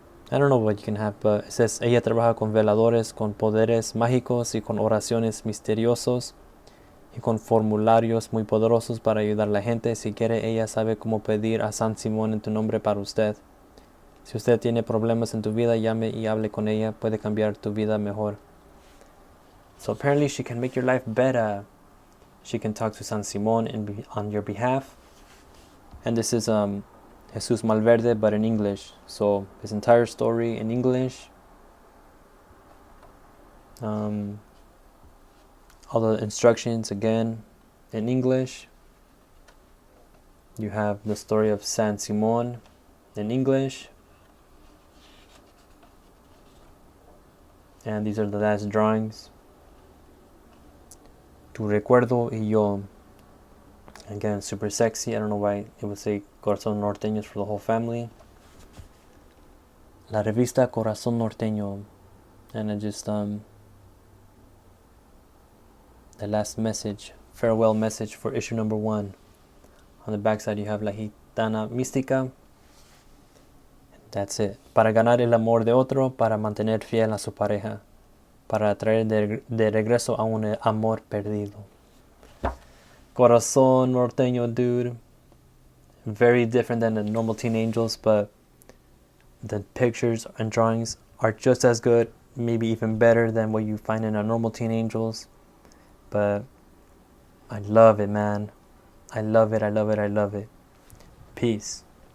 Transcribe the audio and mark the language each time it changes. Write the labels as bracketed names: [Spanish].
[English] I don't know what you can have, but it says, [Spanish] ella trabaja con veladores, con poderes mágicos y con oraciones misteriosos y con formularios muy poderosos para ayudar a la gente. Si quiere, ella sabe cómo pedir a San Simón en tu nombre para usted. Si usted tiene problemas en tu vida, llame y hable con ella. Puede cambiar tu vida mejor. [English] So apparently she can make your life better. She can talk to San Simón on your behalf. And this is Jesus Malverde, but in English. So his entire story in English. All the instructions again in English. You have the story of San Simón in English. And these are the last drawings. [Spanish] Tu recuerdo y yo. [English] Again, super sexy. I don't know why it would say Corazon Norteño for the whole family. [Spanish] La revista Corazon Norteño. [English] And it just, the last message, farewell message for issue number 1. On the back side you have la Gitana Mistica. That's it. [Spanish] Para ganar el amor de otro, para mantener fiel a su pareja, para atraer de regreso a un amor perdido. [English] Corazon Norteño, dude. Very different than the normal teen angels, but the pictures and drawings are just as good, maybe even better than what you find in a normal teen angels. But I love it, man. I love it, I love it, I love it. Peace.